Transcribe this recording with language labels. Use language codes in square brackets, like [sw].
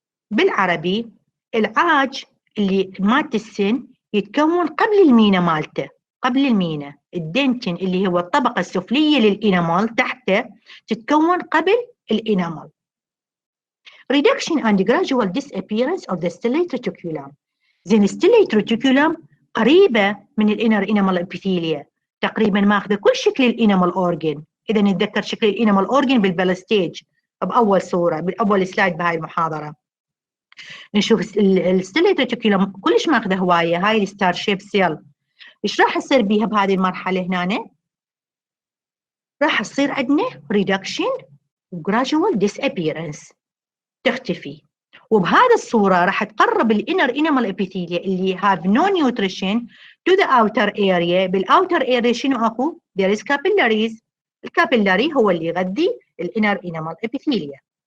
[ar] بالعربي العاج اللي مالت السن يتكون قبل المينا مالته، قبل المينا. الدنتين اللي هو الطبقة السفلية للإنامل تحته تتكون قبل الإنامل. [en] Reduction and gradual disappearance of the stellate reticulum. [ar] زين الستيليت ريتيكولم قريبة من الإنر إنامل إبيثيليا، تقريبا ماخذة كل شكل الإنامل أورجن. إذا نتذكر شكل الإنامل أورجن بالبلاستيج بأول صورة بأول سلايد بهاي المحاضرة. نشوف الستيليت ريتيكولم كلش ماخذة هواية. هاي الستار شيب سيل. ايش راح يصير بيها بهذه المرحله هنا؟ راح يصير عندنا [en] reduction gradual disappearance، [ar] تختفي. وبهذا الصوره راح تقرب الانر انامل ابيثيليا اللي [en] have no nutrition to the outer area. [ar] بالاوتر area شنو اكو؟ [en] there is capillaries. [ar] الكابيلاري هو اللي يغذي الانر انامل ابيثيليا.